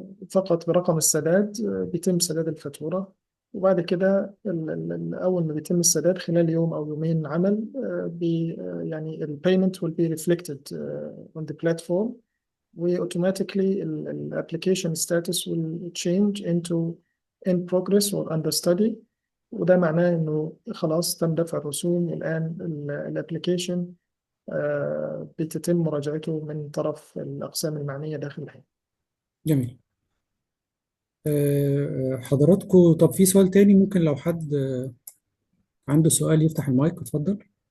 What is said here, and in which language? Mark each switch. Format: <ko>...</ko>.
<ar>فقط برقم السداد بيتم سداد الفاتورة. وبعد كده أول ما بيتم السداد خلال يوم أو يومين عمل، يعني ال</ar> <en>payment will be reflected on the platform، و automatically ال application status will change into in progress or under study.</en> <ar>وده معناه إنه خلاص تم دفع الرسوم، والآن الابلكيشن بتتم مراجعته من طرف الأقسام المعنية داخل الهيئة. جميل. حضراتكم، طب في سؤال تاني ممكن لو حد عنده سؤال يفتح المايك، اتفضل.</ar>